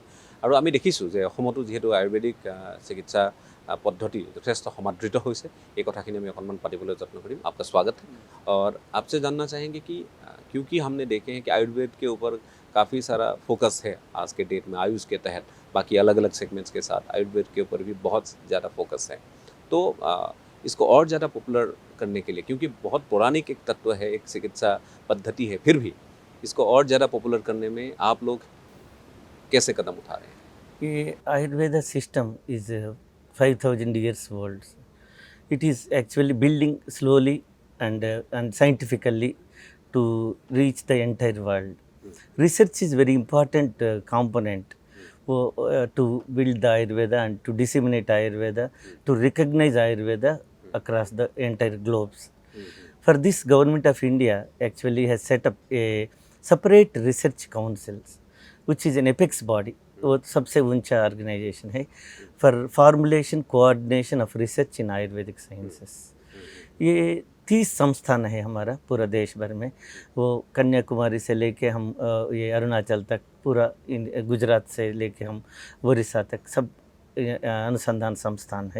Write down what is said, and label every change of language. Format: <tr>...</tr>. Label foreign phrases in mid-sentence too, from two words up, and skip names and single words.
<as>আৰু আমি দেখিছোঁ যে অসমতো যিহেতু আয়ুৰ্বেদিক চিকিৎসা पद्धति যথেষ্ট সমাদৃত হৈছে, এই কথাখিনি আমি অকণমান পাতিবলৈ যত্ন কৰিম।</as> <hi>आपका स्वागत है और आपसे जानना चाहेंगे कि क्योंकि हमने देखे हैं कि आयुर्वेद के ऊपर काफ़ी सारा फोकस है आज के डेट में, आयुष के तहत बाकी अलग अलग सेगमेंट्स के साथ आयुर्वेद के ऊपर भी बहुत ज़्यादा फोकस है, तो इसको और ज़्यादा पॉपुलर करने के लिए, क्योंकि बहुत पौराणिक एक तत्व है, एक चिकित्सा पद्धति है, फिर भी इसको और ज़्यादा पॉपुलर करने में आप लोग कैसे कदम उठा रहे हैं?</hi> <en>ये आयुर्वेदा system is 5,000 years old. It is actually building slowly and scientifically to reach the entire world. Research is very important component to build the Ayurveda and to disseminate Ayurveda, to recognize Ayurveda across the entire globes. For this, Government of India actually has set up a separate research councils, which is an apex body.</en> <hi>वो सबसे ऊंचा ऑर्गेनाइजेशन है</hi> <en>for formulation coordination of research in Ayurvedic sciences.</en> <hi>ये 30 संस्थान है हमारा पूरा देश भर में, वो कन्याकुमारी से लेके हम ये अरुणाचल तक, पूरा गुजरात से लेके हम उड़ीसा तक सब अनुसंधान संस्थान है।</hi>